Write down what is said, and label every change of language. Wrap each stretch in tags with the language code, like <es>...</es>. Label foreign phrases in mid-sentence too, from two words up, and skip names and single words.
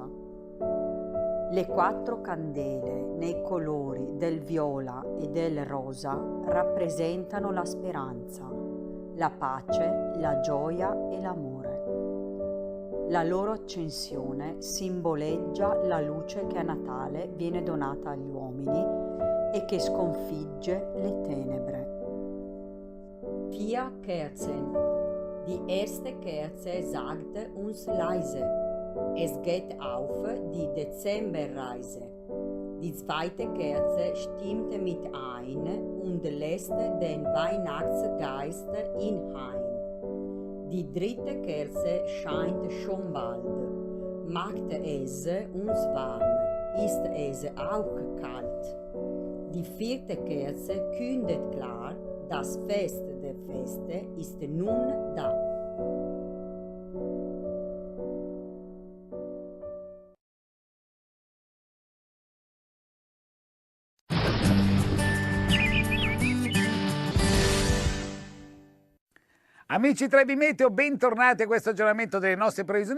<it>Le 4 candele nei colori del viola e del rosa rappresentano la speranza, la pace, la gioia e l'amore. La loro accensione simboleggia la luce che a Natale viene donata agli uomini e che sconfigge le tenebre.</it> <de>Vier Kerzen. Die erste Kerze sagt uns leise, es geht auf die Dezemberreise. Die zweite Kerze stimmt mit ein und lässt den Weihnachtsgeist inheim. Die dritte Kerze scheint schon bald. Macht es uns warm, ist es auch kalt. Die vierte Kerze kündet klar, das Fest der Feste ist nun da.</de> <it>Amici Trebi Meteo, bentornati a questo aggiornamento delle nostre previsioni</it>